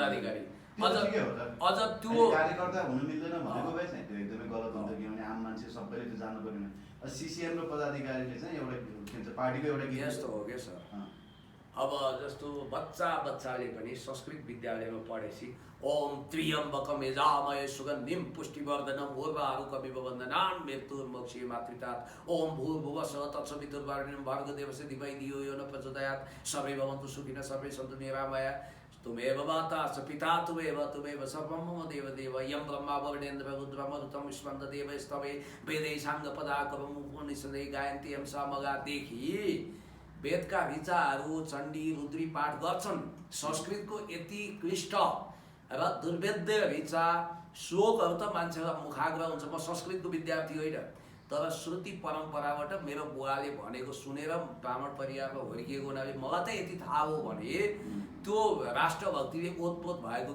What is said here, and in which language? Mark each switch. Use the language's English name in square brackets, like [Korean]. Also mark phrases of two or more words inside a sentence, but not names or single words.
[Nepali] अझ त्यो कार्यकर्ता हुन मिल्दैन भनेको भए चाहिँ त्यो एकदमै गलत हुन्छ किनभने आम मान्छे सबैले त्यो जान्नु पर्ने सिसिएम र पदाधिकारीले चाहिँ एउटा के भन्छ पार्टीको एउटा गीत यस्तो हो क्या सर अब जस्तो बच्चाले पनि संस्कृत विद्यालयमा पढेपछि [Sanskrit] ओम त्र्यम्बकम यजामहे सुगन्धिम पुष्टिवर्धनम उर्वारुकमिव वन्दनान् मृत्युर्मोक्षये मातृतात् ओम भूर्भुवस्सुवः तत्सवितुर्वरेण्यं भर्गदेवस्य धीमहि धियो यो न प्रचोदयात् सर्वे भवन्तु सुखिनः सर्वे सन्तु निरामया तुमेव माता च पिता तुमेव सर्वं मम देवदेव यं ब्रह्मा वरुणेन्द्र रुद्रमरुतं स्पन्ददेवस्तवे वेदै साङ्गपदाकरं उपनिषदै गायन्ति यं सामगा [Nepali] देखि वेदका ऋचाहरू चण्डी रुद्री पाठ गर्छन् संस्कृतको यति क्लिष्ट र दुर्वेद्य ऋचा श्लोकहरू त मान्छेलाई मुखाग्र हुन्छ म संस्कृतको विद्यार्थी होइन तर श्रुति परम्पराबाट मेरो बुवाले भनेको सुनेर ब्राह्मण परिवारमा हुर्किएको हुनाले मलाई त यति थाहा हो भने त्यो राष्ट्रभक्तिले ओतप्रोत भएको